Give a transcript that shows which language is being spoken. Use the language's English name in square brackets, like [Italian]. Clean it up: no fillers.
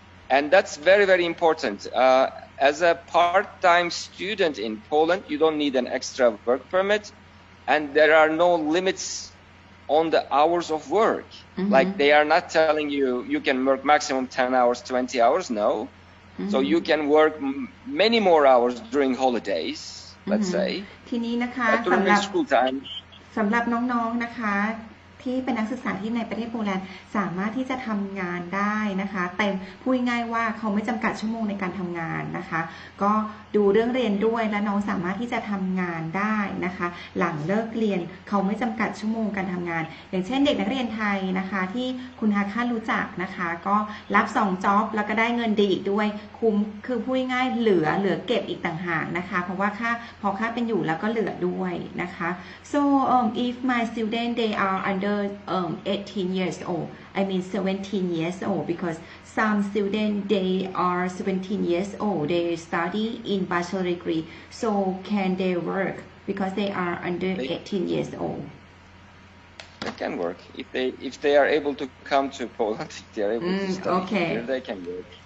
[English] And that's very, very important. As a part-time student in Poland, you don't need an extra work permit, and there are no limits on the hours of work. Like they are not telling you can work maximum 10 hours, 20 hours. No. So you can work many more hours during holidays, let's say. [Thai] ทีนี้นะคะ [English] during school time. [Thai] สำหรับน้องๆนะคะที่เป็นนักศึกษาที่ในประเทศโปแลนด์สามารถที่จะทำงานได้นะคะเต็มพูดง่ายๆว่าเขาไม่จำกัดชั่วโมงในการทำงานนะคะก็ ดูเรื่องเรียนด้วยและน้องสามารถที่จะทำงานได้นะคะหลังเลิกเรียนเขาไม่จำกัดชั่วโมงการทำงานอย่างเช่นเด็กนักเรียนไทยนะคะที่คุณฮาค่ารู้จักนะคะก็ รับ2 จ็อบแล้วก็ได้เงินดีอีกด้วยคุ้มคือพูดง่ายๆเหลือเก็บอีกต่างหากนะคะเพราะว่าพอค่าเป็นอยู่แล้วก็เหลือด้วยนะคะ [English] so if my student they are under 18 years old I mean 17 years old because some students they are 17 years old they study in bachelor degree so can they work because they are under 18 years old they can work if they are able to come to Poland if they are able to study here they can work